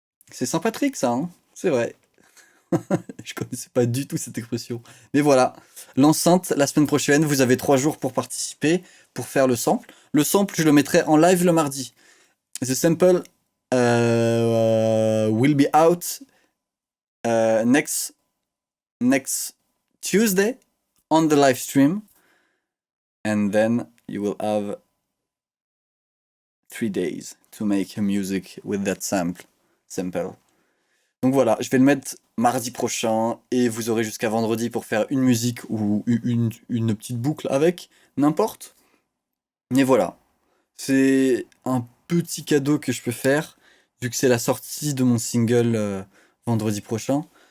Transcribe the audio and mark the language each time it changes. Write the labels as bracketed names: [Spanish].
[French] C'est sympathique ça, hein, c'est vrai. Je connaissais pas du tout cette expression. Mais voilà, l'enceinte, la semaine prochaine, vous avez 3 jours pour participer, pour faire le sample. Le sample, je le mettrai en live le mardi. [English] The sample will be out next Tuesday on the live stream. And then you will have 3 days to make a music with that sample. [French] Donc voilà, je vais le mettre mardi prochain et vous aurez jusqu'à vendredi pour faire une musique ou une petite boucle avec, n'importe. Mais voilà, c'est un petit cadeau que je peux faire vu que c'est la sortie de mon single vendredi prochain.